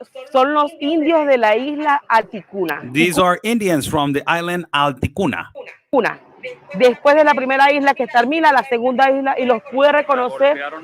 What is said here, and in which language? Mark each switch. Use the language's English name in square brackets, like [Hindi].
[Spanish] Son los indios de la isla Alticuna. [English] these are Indians from the island Alticuna. [Spanish] Una. Después de la primera isla que termina, la segunda isla, y los pude reconocer.